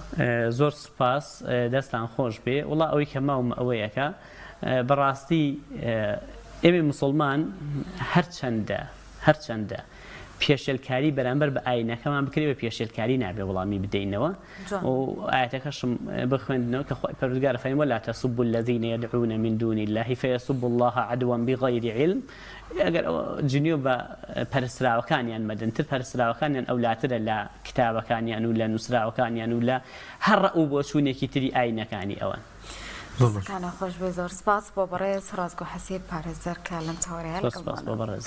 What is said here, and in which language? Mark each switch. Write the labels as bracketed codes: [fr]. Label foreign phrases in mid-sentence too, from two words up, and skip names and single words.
[ckb] زۆر سوپاس دەستان خۆش بێ وڵا ئەوەی کە ماوم ئەوەیەکە بەڕاستی ئێمە موسڵمان هەرچەندە پێشێلکاری بەرامبەر بە ئاینەکەمان بکرێت بە پێشێلکاری نابێ وەڵامی بدەینەوە و ئاەتەکەشم بخوێندنەوە کە خۆی پەروەردگار فەرمووە [ar] لا تسبوا الذين يدعون من دون الله فيسبوا الله عدوا بغير علم [ckb] ئەگەر جنیۆ بە پەرستراوەکانیان مەدەنتر پەرستراوەکانیان ئەولاترە لە کتابەکانیان و لە نووسراوەکانیان و لە هەر ڕەء و بۆچوونێکی تری ئاینەکانی ئەوەن کانە خۆش بێ زۆر سپاس بۆ بەڕێز ڕاستگۆ حەسیب پارێزەر کە لەم چاوەڕێیە